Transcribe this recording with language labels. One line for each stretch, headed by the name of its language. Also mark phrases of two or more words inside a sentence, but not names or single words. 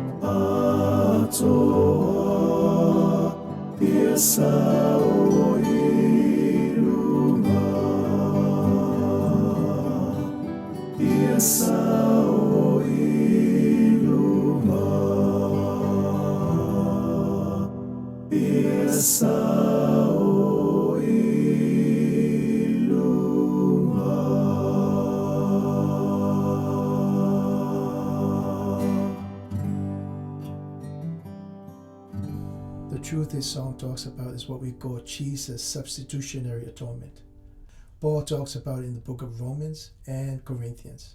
Samoan: atoa ia sao i lunga, ia sao i lunga, ia sao i lunga.
English: The truth this song talks about is what we call Jesus' substitutionary atonement. Paul talks about it in the book of Romans and Corinthians.